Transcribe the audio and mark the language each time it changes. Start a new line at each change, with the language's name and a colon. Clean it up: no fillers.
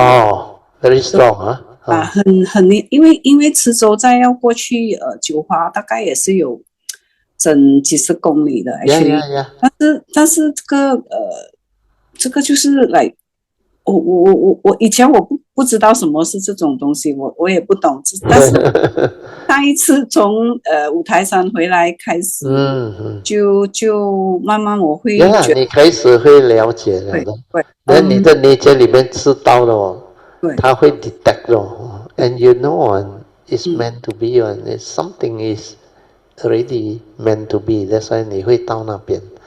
English: 哦，very strong 啊！
Chinese: 很，因为池州再要过去九华，大概也是有整几十公里的 actually。但是这个就是来，我以前我不知道什么是这种东西，我也不懂，但是上一次从五台山回来开始，就慢慢我会觉得你开始会了解了的，那你的nature里面知道了，它会
English: detect 了 ，and you know it's meant to be and it's something is already meant to be， that's why
Chinese: 你会到那边，